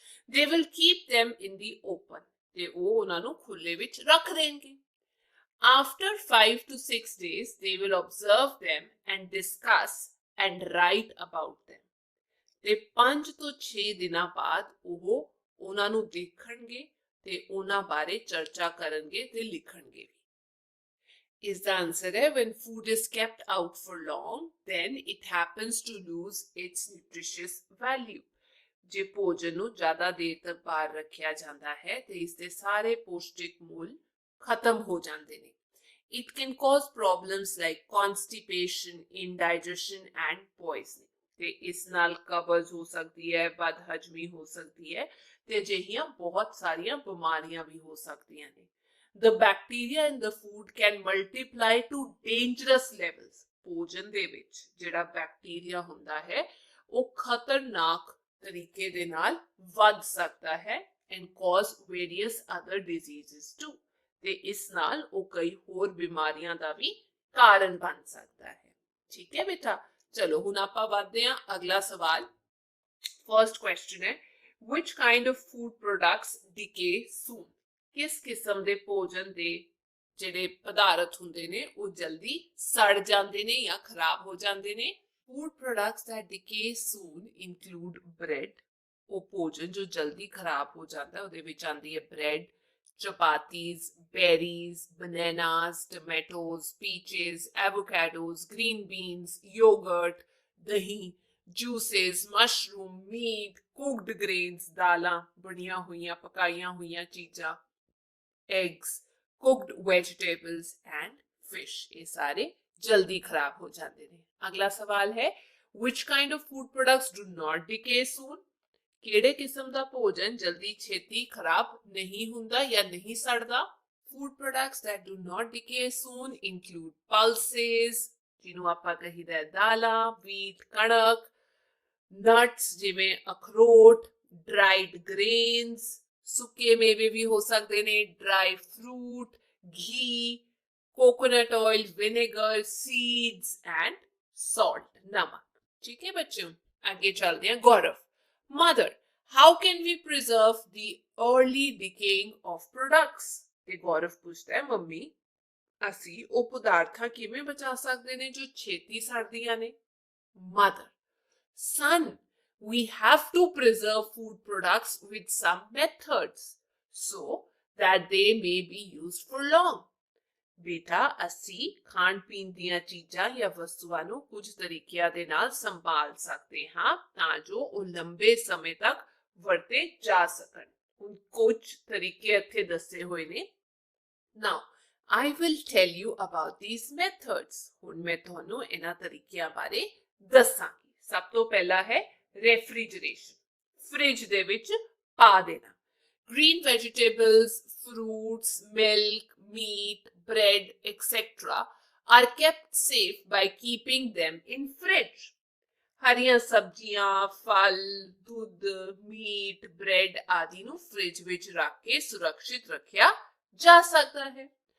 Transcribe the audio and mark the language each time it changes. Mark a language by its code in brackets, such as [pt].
[en] They will keep them in the open. [pa] ਤੇ ਉਹ ਉਹਨਾਂ ਨੂੰ ਖੁੱਲੇ ਵਿੱਚ ਰੱਖ ਦੇਣਗੇ। [en] After 5 to 6 days, they will observe them and discuss and write about them. [pa] ਤੇ 5 ਤੋਂ 6 ਦਿਨਾਂ ਬਾਅਦ ਉਹ ਉਹਨਾਂ ਨੂੰ ਦੇਖਣਗੇ ਤੇ ਉਹਨਾਂ ਬਾਰੇ ਚਰਚਾ ਕਰਨਗੇ ਤੇ ਲਿਖਣਗੇ ਵੀ। ਇਸ ਦਾ ਆਨਸਰ ਹੈ [en] when food is kept out for long, then it happens to lose its nutritious value. [pa] ਜੇ ਭੋਜਨ ਨੂੰ ਜ਼ਿਆਦਾ ਦੇਰ ਤੱਕ ਬਾਹਰ ਰੱਖਿਆ ਜਾਂਦਾ ਹੈ ਤੇ ਇਸ ਦੇ ਸਾਰੇ ਪੌਸ਼ਟਿਕ ਮੁੱਲ ਖਤਮ ਹੋ ਜਾਂਦੇ ਨੇ। [en] It can cause problems like constipation, indigestion and poisoning. [pa] ਤੇ ਇਸ ਨਾਲ ਕਬਜ਼ ਹੋ ਸਕਦੀ ਹੈ, ਬਦਹਜਮੀ ਹੋ ਸਕਦੀ ਹੈ ਤੇ ਅਜਿਹੀਆਂ ਬਹੁਤ ਸਾਰੀਆਂ ਬਿਮਾਰੀਆਂ ਵੀ ਹੋ ਸਕਦੀਆਂ ਨੇ। [en] The bacteria in the food can multiply to dangerous levels। [pa] ਭੋਜਨ ਦੇ ਵਿੱਚ ਜਿਹੜਾ ਬੈਕਟੀਰੀਆ ਹੁੰਦਾ ਹੈ ਉਹ ਖਤਰਨਾਕ ਤਰੀਕੇ ਦੇ ਨਾਲ ਵੱਧ ਸਕਦਾ ਹੈ [en] and cause various other diseases too। [pa] ਤੇ ਇਸ ਨਾਲ ਉਹ ਕਈ ਹੋਰ ਬਿਮਾਰੀਆਂ ਦਾ ਵੀ ਕਾਰਨ ਬਣ ਸਕਦਾ ਹੈ। ਠੀਕ ਹੈ ਬੇਟਾ, ਚਲੋ ਹੁਣ ਆਪਾਂ ਵਧਦੇ ਹਾਂ ਅਗਲਾ ਸਵਾਲ। [en] First question ਹੈ which kind of food products decay soon। [pa] ਕਿਸ ਕਿਸਮ ਦੇ ਭੋਜਨ ਦੇ ਜਿਹੜੇ ਪਦਾਰਥ ਹੁੰਦੇ ਨੇ ਉਹ ਜਲਦੀ ਸੜ ਜਾਂਦੇ ਨੇ ਜਾਂ ਖਰਾਬ ਹੋ ਜਾਂਦੇ ਨੇ। [en] Food products that decay soon include bread। [pa] ਉਹ ਭੋਜਨ ਜੋ ਜਲਦੀ ਖਰਾਬ ਹੋ ਜਾਂਦਾ ਉਹਦੇ ਵਿੱਚ ਆਉਂਦੀ ਹੈ [en] bread, chapatis, berries, bananas, tomatoes, peaches, avocados, green beans, yogurt, dahi, juices, mushroom, meat, cooked grains, [pa] दालां, बढ़िया हुईयां पकाइयां हुईयां चीज़ां, [en] eggs, cooked vegetables and fish। [hi] ये सारे जल्दी खराब हो जाते हैं। अगला सवाल है [en] which kind of food products do not decay soon। [pa] ਕਿਹੜੇ ਕਿਸਮ ਦਾ ਭੋਜਨ ਜਲਦੀ ਛੇਤੀ ਖਰਾਬ ਨਹੀਂ ਹੁੰਦਾ ਜਾਂ ਨਹੀਂ ਸੜਦਾ। [en] Food products that do not decay soon include pulses, [pa] ਜਿਹਨੂੰ ਆਪਾਂ ਕਹੀਦਾ ਹੈ ਦਾਲਾਂ, [en] wheat, ਕਣਕ, nuts [pa] ਜਿਵੇਂ ਅਖਰੋਟ, [en] dried grains, [pa] ਸੁੱਕੇ ਮੇਵੇ ਵੀ ਹੋ ਸਕਦੇ ਨੇ, [en] dry fruit, ghee, coconut oil, vinegar, seeds and salt, ਨਮਕ। [pa] ਠੀਕ ਹੈ ਬੱਚਿਓ, ਅੱਗੇ ਚੱਲਦੇ ਹਾਂ। [en] Gaurav, Mother, how can we preserve the early decaying of products? [pa] ਤੇ ਗੌਰਵ ਪੁੱਛਦਾ ਹੈ ਮੰਮੀ ਅਸੀਂ ਉਹ ਪਦਾਰਥਾਂ ਕਿਵੇਂ ਬਚਾ ਸਕਦੇ ਨੇ ਜੋ ਛੇਤੀ ਸੜਦੀਆਂ ਨੇ। [en] Mother, Son, we have to preserve food products with some methods so that they may be used for long। [pa] ਬੇਟਾ ਅਸੀਂ ਖਾਣ ਪੀਣ ਦੀਆਂ ਚੀਜ਼ਾਂ ਜਾਂ ਵਸਤੂਆਂ ਨੂੰ ਕੁਝ ਤਰੀਕਿਆਂ ਦੇ ਨਾਲ ਸੰਭਾਲ ਸਕਦੇ ਹਾਂ ਤਾਂ ਜੋ ਉਹ ਲੰਬੇ ਸਮੇਂ ਤੱਕ ਵਰਤੇ ਜਾ ਸਕਣ। ਹੁਣ ਕੁਝ ਤਰੀਕੇ ਇੱਥੇ ਦੱਸੇ ਹੋਏ ਨੇ। [en] Now, I will tell you about these methods। [pa] ਹੁਣ ਮੈਂ ਤੁਹਾਨੂੰ ਇਹਨਾਂ ਤਰੀਕਿਆਂ ਬਾਰੇ ਦੱਸਾਂਗੀ। ਸਭ ਤੋਂ ਪਹਿਲਾ ਹੈ ਰੈਫਰੀਜਰੇਸ਼ਨ, ਫ੍ਰਿਜ ਦੇ ਵਿੱਚ ਪਾ ਦੇਣਾ। [en] Green vegetables, fruits, milk, meat, bread, etc. are kept safe by keeping them in fridge। [pa] ਹਰੀਆਂ ਸਬਜ਼ੀਆਂ, ਫਲ, ਦੁੱਧ, ਮੀਟ, ਬ੍ਰੈਡ ਆਦਿ ਨੂੰ ਫ੍ਰਿਜ ਵਿੱਚ ਰੱਖ ਕੇ ਸੁਰੱਖਿਅਤ ਰੱਖਿਆ ਜਾ ਸਕਦਾ ਹੈ।